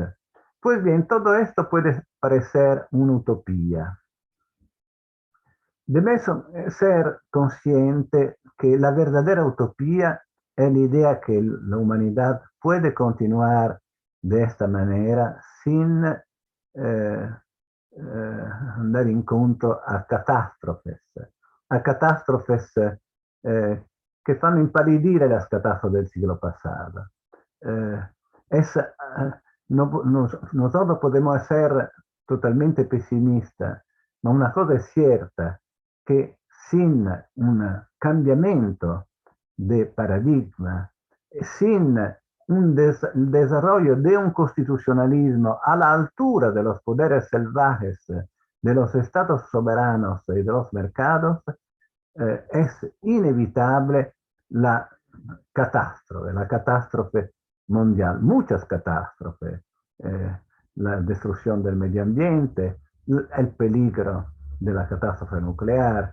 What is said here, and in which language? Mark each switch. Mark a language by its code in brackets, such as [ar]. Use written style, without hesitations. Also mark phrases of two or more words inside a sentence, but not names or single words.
[es] Pues bien, todo esto puede parecer una utopía. Debes ser consciente que la verdadera utopía es la idea que la humanidad puede continuar de esta manera sin [it] andare incontro a [es] catástrofes [it] che fanno impallidire [es] las catástrofes del siglo pasado. Nosotros podemos ser totalmente pesimistas, ma una cosa es cierta, que sin un cambiamiento de paradigma, sin un desarrollo de un constitucionalismo a la altura de los poderes salvajes, de los estados soberanos y de los mercados, es inevitable la catástrofe mundial, muchas catástrofes, la destrucción del medio ambiente, el peligro de la catástrofe nuclear.